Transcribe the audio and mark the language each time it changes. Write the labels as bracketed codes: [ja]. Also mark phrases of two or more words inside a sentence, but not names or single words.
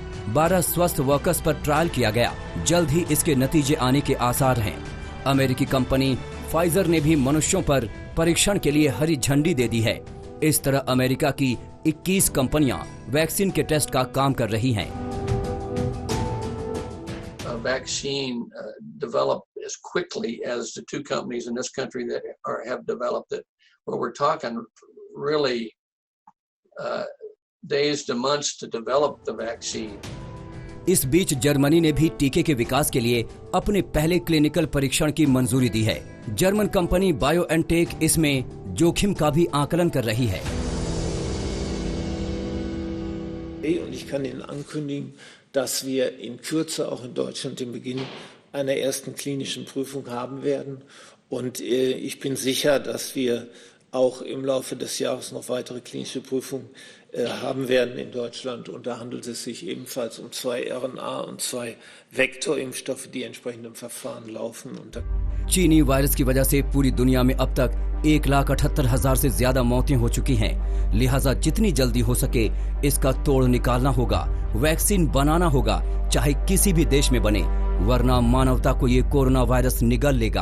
[hi] 12 स्वस्थ वर्कर्स पर ट्रायल किया गया। जल्द ही इसके नतीजे आने के आसार हैं। अमेरिकी कंपनी फाइजर ने भी मनुष्यों पर परीक्षण के लिए हरी झंडी दे दी है। इस तरह अमेरिका की 21 कंपनियां वैक्सीन के टेस्ट का काम कर रही हैं। [en] Vaccine developed as quickly as the 2 companies in this country that have developed it. Well, we're talking really days to months to develop the vaccine. [hi] इस बीच जर्मनी ने भी टीके के विकास के लिए अपने पहले क्लिनिकल परीक्षण की मंजूरी दी है। जर्मन कंपनी बायोएनटेक इसमें जोखिम का भी आकलन कर रही है। [de] Und ich kann Ihnen ankündigen, dass wir in Kürze auch in Deutschland den Beginn einer ersten klinischen Prüfung haben werden. Und ich bin sicher, dass wir auch im Laufe des Jahres noch weitere klinische Prüfungen haben werden in Deutschland. Und da handelt es sich ebenfalls um 2 RNA- und 2 Vektorimpfstoffe, die entsprechend im Verfahren laufen. Und [hi] चीनी वायरस की वजह से पूरी दुनिया में अब तक 1,78,000 से ज्यादा मौतें हो चुकी हैं। लिहाजा जितनी जल्दी हो सके इसका तोड़ निकालना होगा। वैक्सीन बनाना होगा, चाहे किसी भी देश में बने, वरना मानवता को ये कोरोना वायरस निगल लेगा।